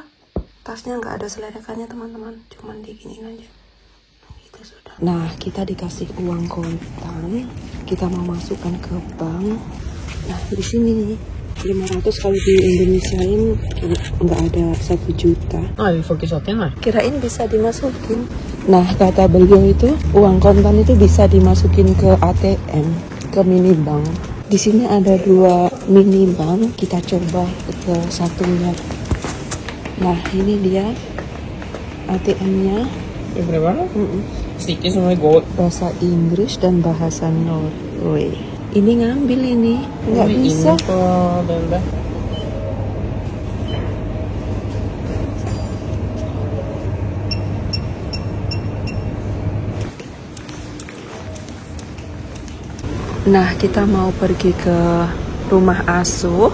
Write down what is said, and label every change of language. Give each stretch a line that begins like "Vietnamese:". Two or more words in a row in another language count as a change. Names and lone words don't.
Indonesian: Tasnya nggak ada seledekannya teman-teman, cuman diginiin aja. Gitu sudah. Nah, kita dikasih uang kontan, kita mau masukkan ke bank. Nah, di sini nih 500, kalau di Indonesiain nggak ada 1 juta.
Norwegian: Vi får ikke satt inn her.
Indonesian: Kirain bisa dimasukin. Nah, kata beliau itu uang kontan itu bisa dimasukin ke ATM, ke mini bank. Di sini ada 2 mini bank, kita coba ke satunya. Nah, ini dia ATM-nya.
Norwegian: Stikker som i går.
Indonesian: Bahasa Inggris dan bahasa Norway. Ini ngambil ini, nggak bisa.
Norwegian: På DNB.
Indonesian: Nah, kita mau pergi ke rumah asuh.